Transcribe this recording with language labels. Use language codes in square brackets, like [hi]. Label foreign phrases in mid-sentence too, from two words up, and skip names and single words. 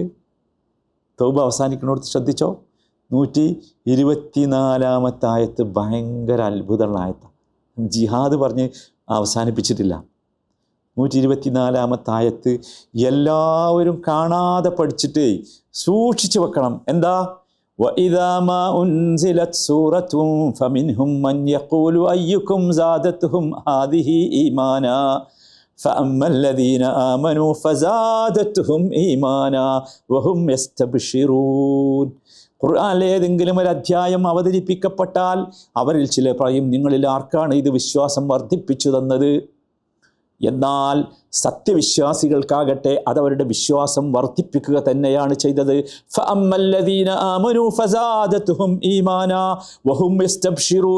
[ml] തൗബ അവസാനിക്കണോടത്ത് ശ്രദ്ധിച്ചോ. 124-ാമത്തെ ആയത്ത് ഭയങ്കര അത്ഭുതമുള്ള ആയത്താണ്. ജിഹാദ് പറഞ്ഞ് അവസാനിപ്പിച്ചിട്ടില്ല. 124-ാമത്തെ ആയത്ത് എല്ലാവരും കാണാതെ പഠിച്ചിട്ട് സൂക്ഷിച്ചു വെക്കണം. എന്താ? [ar] وَإِذَا مَا أُنْزِلَتْ سُورَةٌ فَمِنْهُمْ مَنْ يَقُولُ أَيُّكُمْ زَادَتْهُمْ هَذِهِ إِيمَانًا فَأَمَّا الَّذِينَ آمَنُوا فَزَادَتْهُمْ إِيمَانًا وَهُمْ يَسْتَبْشِرُونَ. [ml] ഖുർആനിലെ ഏതെങ്കിലും ഒരു അധ്യായം അവതരിപ്പിക്കപ്പെട്ടാൽ അവരിൽ ചിലർ പറയും, നിങ്ങളിൽ ആർക്കാണ് ഇത് വിശ്വാസം വർദ്ധിപ്പിച്ചു തന്നത്? എന്നാൽ സത്യവിശ്വാസികൾക്കാകട്ടെ അതവരുടെ വിശ്വാസം വർദ്ധിപ്പിക്കുക തന്നെയാണ് ചെയ്തത്. [ar] فأما الذين آمنوا فزادتهم إيمانا وهم يستبشرون.